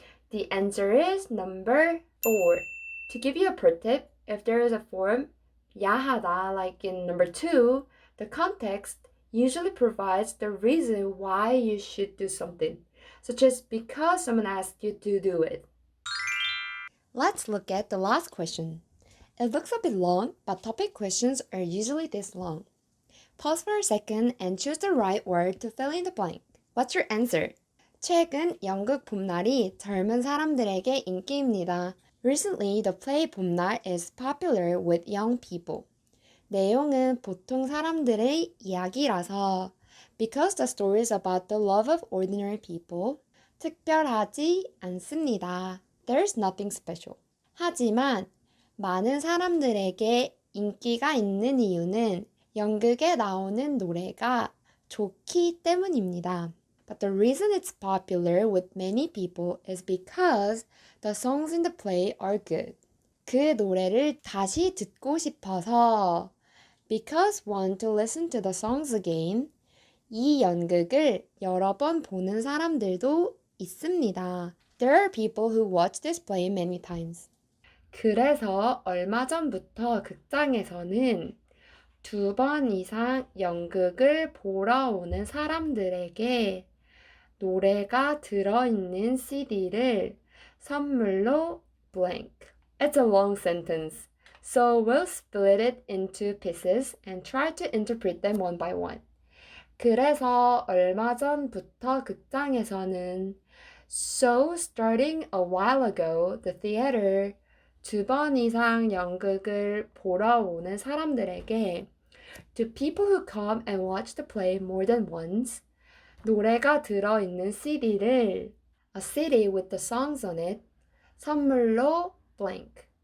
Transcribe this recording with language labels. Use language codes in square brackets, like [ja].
[en] The answer is number 4. To give you a pro tip, if there is a form, 야하다, like in number 2, the context usually provides the reason why you should do something, such as because someone asked you to do it. Let's look at the last question. It looks a bit long, but topic questions are usually this long. Pause for a second and choose the right word to fill in the blank. What's your answer? [ko] 최근 연극 봄날이 젊은 사람들에게 인기입니다. [en] Recently, the play 봄날 is popular with young people. [ko] 내용은 보통 사람들의 이야기라서 [en] because the story is about the love of ordinary people, [ko] 특별하지 않습니다. [en] There's nothing special. [ko] 하지만 많은 사람들에게 인기가 있는 이유는 연극에 나오는 노래가 좋기 때문입니다. [en] But the reason it's popular with many people is because the songs in the play are good. [ko] 그 노래를 다시 듣고 싶어서 [en] because want to listen to the songs again. [ko] 이 연극을 여러 번 보는 사람들도 있습니다. [en] There are people who watch this play many times. [ko] 그래서 얼마 전부터 극장에서는 2번 이상 연극을 보러 오는 사람들에게 노래가 들어있는 CD를 선물로 blank. [en] It's a long sentence, so we'll split it into pieces and try to interpret them one by one. [ko] 그래서 얼마 전부터 극장에서는 [en] So starting a while ago, the theater [ko] 2번 이상 연극을 보러 오는 사람들에게 [en] To people who come and watch the play more than once, [ko] 노래가 들어있는 CD를 [en] A CD with the songs on it, [ko] 선물로 [en] blank.